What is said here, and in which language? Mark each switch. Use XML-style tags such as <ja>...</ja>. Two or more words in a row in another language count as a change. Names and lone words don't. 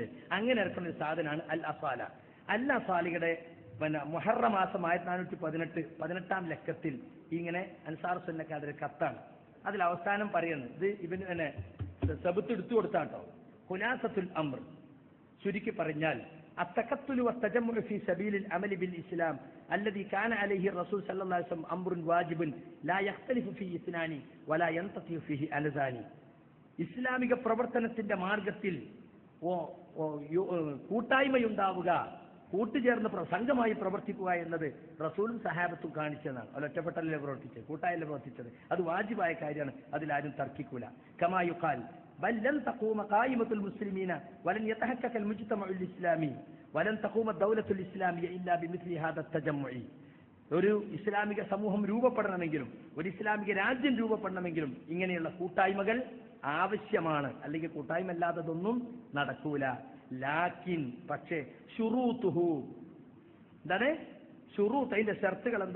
<ml>അങ്ങനെ ഇറക്കുന്ന ഒരു സാധനമാണ് അൽ അസാല. അൽ അസാലിയുടെ മുഹറം മാസം 1418 ലക്കത്തിൽ ഇങ്ങനെ അൻസാർ സുന്നക്കാരുടെ കത്താണ്. അതിൽ അവസാനം പറയുന്നത്, ഇത് ഇവന് സബത്ത് എടുത്തു കൊടുത്താട്ടോ,</ml> <ar>خلاصة الأمر,</ar> <ml>ചുരുക്കി പറഞ്ഞാൽ</ml> <ar>التكتل والتجمع في سبيل العمل بالإسلام الذي كان عليه الرسول صلى الله عليه وسلم أمر واجب لا يختلف فيه اثنان ولا ينتطي فيه ألذان.</ar> <ml>ഇസ്ലാമിക പ്രവർത്തനത്തിന്റെ മാർഗത്തിൽ കൂട്ടായ്മയുണ്ടാവുക, കൂട്ടുചേർന്ന് സംഘമായി പ്രവർത്തിക്കുക എന്നത് റസൂലും സഹാബത്തും കാണിച്ചതാണ്. അത് ഒറ്റപ്പെട്ടല്ലേ പ്രവർത്തിച്ചത്, കൂട്ടായല്ലേ പ്രവർത്തിച്ചത്. അത് വാജിബായ കാര്യമാണ്, അതിലാരും തർക്കിക്കൂല.</ml> <ar>كما يقال بل لن تقوم قائمة المسلمين ولن يتحقق المجتمع الإسلامي ولن تقوم الدولة الإسلامية إلا بمثل هذا التجمع.</ar> <ml>ഒരു ഇസ്ലാമിക സമൂഹം രൂപപ്പെടണമെങ്കിലും ഒരു ഇസ്ലാമിക രാജ്യം രൂപപ്പെടണമെങ്കിലും ഇങ്ങനെയുള്ള കൂട്ടായ്മകൾ ആവശ്യമാണ്, അല്ലെങ്കിൽ കൂട്ടായ്മ അല്ലാത്തതൊന്നും നടക്കൂല. ലാക്കിൻ, പക്ഷേ, ഷുറൂത്തുഹു, എന്താണ് ഷുറൂത്ത്, അതിന്റെ ഷർത്തുകൾ എന്താ?</ml>